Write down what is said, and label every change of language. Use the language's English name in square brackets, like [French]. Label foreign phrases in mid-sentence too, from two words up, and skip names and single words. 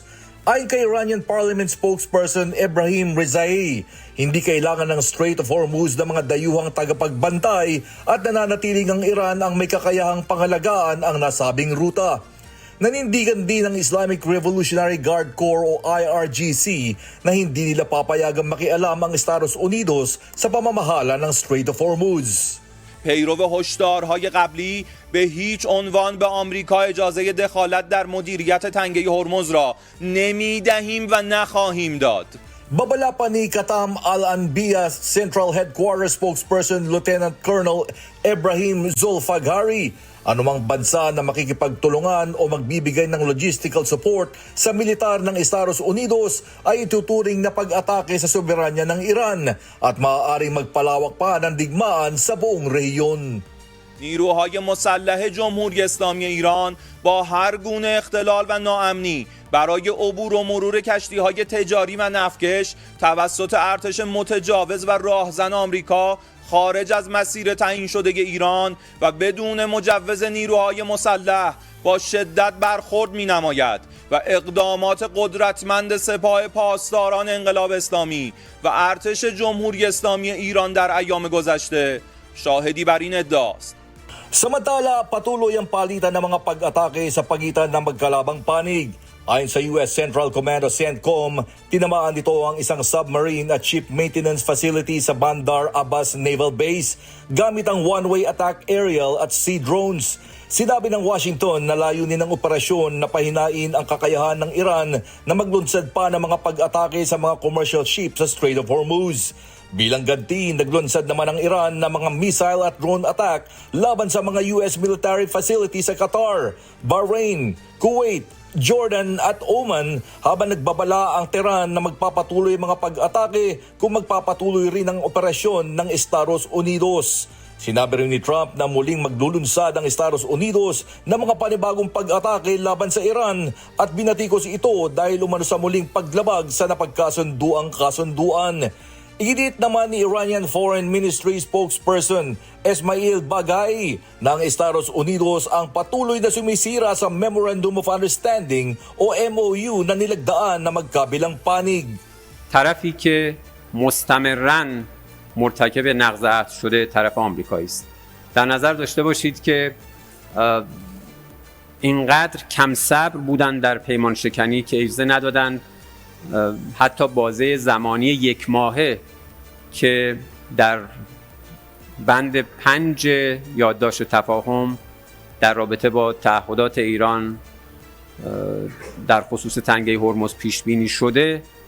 [Filipino] Ayon kay [English] Iranian Parliament spokesperson [Filipino] Ebrahim Rezai, hindi kailangan ng Strait of Hormuz ng mga dayuhang tagapagbantay at nananatiling ang Iran ang may kakayahang pangalagaan ang nasabing ruta. Nanindigan din ng Islamic Revolutionary Guard Corps o IRGC na hindi nila papayagang makialam ang Estados Unidos sa pamamahala ng Strait of Hormuz. [Persian] پیرو هشدارهای قبلی به هیچ عنوان به آمریکا اجازه دخالت در مدیریت تنگه هرمز را نمیدهیم و نخواهیم داد. [Filipino] Babala pa ni Katam Al-Anbiya Central Headquarters [English] spokesperson Lieutenant Colonel [Filipino] Ebrahim Zolfaghari, anumang bansa na makikipagtulungan o magbibigay ng [English] logistical support [Filipino] sa militar ng Estados Unidos ay ituturing na pag-atake sa soberanya ng Iran at maaaring magpalawak pa ng digmaan sa buong rehiyon. [Persian] نیروهای مسلح جمهوری اسلامی ایران با هر گونه اختلال و ناامنی برای عبور و مرور کشتی‌های تجاری و نفتکش توسط ارتش متجاوز و راهزن آمریکا خارج از مسیر تعیین شده ایران و بدون مجوز نیروهای مسلح با شدت برخورد می‌نماید و اقدامات قدرتمند سپاه پاسداران انقلاب اسلامی و ارتش جمهوری اسلامی ایران در ایام گذشته شاهدی بر این ادعاست. [Filipino] Samantala, patuloy ang palitan ng mga pag-atake sa pagitan ng magkalabang panig. Ayon sa US Central Command o CENTCOM, tinamaan nito ang isang submarine at [English] ship maintenance facility [Filipino] sa Bandar Abbas Naval Base gamit ang [English] one-way attack aerial [Filipino] at [English] sea drones. [Filipino] Sinabi ng Washington na layunin ng operasyon na pahinain ang kakayahan ng Iran na maglunsad pa ng mga pag-atake sa mga [English] commercial ships [Filipino] sa Strait of Hormuz. Bilang ganti, naglunsad naman ang Iran ng mga missile at [English] drone attack [Filipino] laban sa mga [English] US military facilities [Filipino] sa Qatar, Bahrain, Kuwait, Jordan at Oman habang nagbabala ang Tehran na magpapatuloy mga pag-atake kung magpapatuloy rin ang operasyon ng Estados Unidos. Sinabi rin ni Trump na muling maglulunsad ang Estados Unidos ng mga panibagong pag-atake laban sa Iran at binatikos ito dahil umano sa muling paglabag sa napagkasunduang kasunduan. Iginiit naman ni [English] Iranian Foreign Ministry spokesperson [Filipino] Esmail Bagay na ang Estados Unidos ang patuloy na sumisira sa Memorandum of Understanding o MOU na nilagdaan na magkabilang panig. [Persian] طرفی که مستمراً مرتکب نقض عهد شده طرف آمریکایی است. در نظر داشته باشید که اینقدر کم صبر بودن در پیمان شکنی که اجازه ندادن حتی بازه زمانی 1 ماهه که در بند 5 یادداشت تفاهم در رابطه با تعهدات ایران در خصوص تنگه هرمز پیش بینی شده